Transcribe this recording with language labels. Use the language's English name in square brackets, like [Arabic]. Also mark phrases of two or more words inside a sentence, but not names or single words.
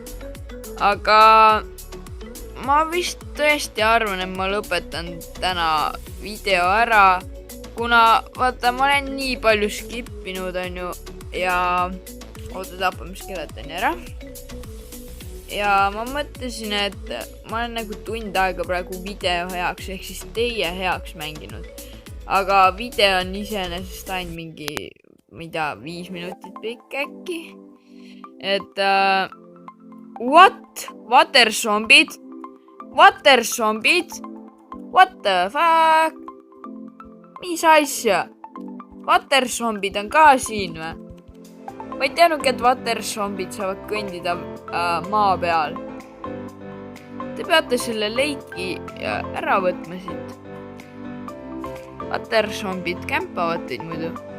[Estonian] Aga ma vist tõesti arvan, et ma lõpetan täna video ära, kuna vaata, ma olen nii palju skippinud, on ju, ja tapame skeletoni ära. Ja ma mõtlesin, et ma olen nagu tund aega praegu video heaks, ehk siis teie heaks mänginud. Aga video on iseenesest ainult mingi, ma ei tea, 5 minutit pikk äkki. Et what? Water zombid? [English] What the fuck? [Estonian] Mis asja? Water zombid on ka siin või? Ma ei teadnudki, et water zombid saavad kõndida maa peal. Te peate selle leiki ära võtma siit. Water zombid kämpavad teid muidu.